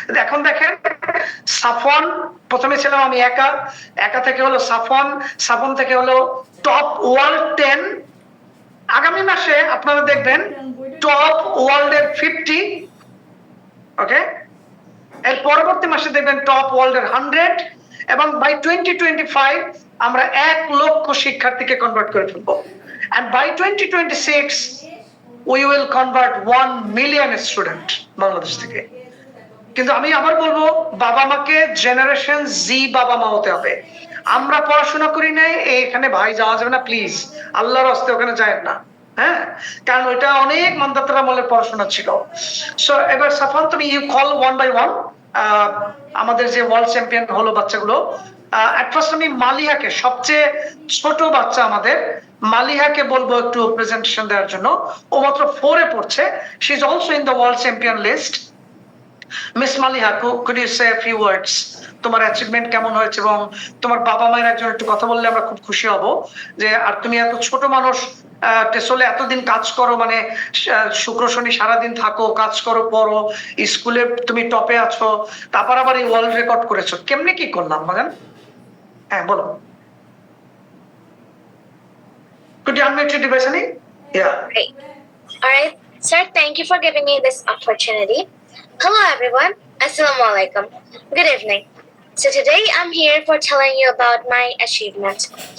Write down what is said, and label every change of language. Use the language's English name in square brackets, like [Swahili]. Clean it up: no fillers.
[Bangla] এখন দেখেন, সাফওয়ান প্রথমে ছিলাম আমি একা, একা থেকে হলো সাফওয়ান, সাফওয়ান থেকে হলো টপ ওয়ার্ল্ড 10। আগামী মাসে আপনারা দেখবেন টপ ওয়ার্ল্ডের 50, ওকে। এর পরবর্তী মাসে দেখবেন টপ ওয়ার্ল্ডের 100, এবং বাই 2025 আমরা 1 লক্ষ শিক্ষার্থীকে কনভার্ট করে ফেলবো। [English] and by 2026 we will convert 1 million student [Bangla] Bangladesh থেকে। কিন্তু আমি আবার বলবো, বাবা মাকে জেনারেশন জি বাবা মা হতে হবে। আমরা পড়াশোনা করি নাই, এখানে ভাই যাওয়া যাবে না প্লিজ, আল্লাহর রাস্তে ওখানে যায় না, হ্যাঁ, কারণ ওইটা অনেক মানদাতার আমলের পড়াশোনা ছিল। সো এবার সাফওয়ান তুমি [English] you call one by one [Bangla] আমাদের যে ওয়ার্ল্ড চ্যাম্পিয়ন হলো বাচ্চাগুলো। এট ফার্স্ট আমি মালিহাকে, সবচেয়ে ছোট বাচ্চা আমাদের মালিহাকে বলবো একটু প্রেজেন্টেশন দেওয়ার জন্য। ও মাত্র 4 এ পড়ছে, [English] She is also in the world champion list. [Bangla] Miss Maliha, [English] Could you say few words? [Bangla] তোমার অ্যাচিভমেন্ট কেমন হয়েছে, এবং তোমার বাবা মায়ের একজন একটু কথা বললে আমরা খুব খুশি হব। যে আর তুমি এত ছোট মানুষ, টেসলে এতদিন কাজ করো, মানে শুক্র শনি সারাদিন থাকো, কাজ করো, পড়ো, স্কুলে তুমি টপে আছো, তারপর আবার এই ওয়ার্ল্ড রেকর্ড করেছো, কেমনে কি করলাম বাগান? হ্যাঁ বলো। [English] Could you unmute your device, honey? Yeah. Great. All right. Sir, thank you for giving me this opportunity. Hello, everyone. Assalamu alaikum. Good evening. So today I'm here for telling you about my achievement.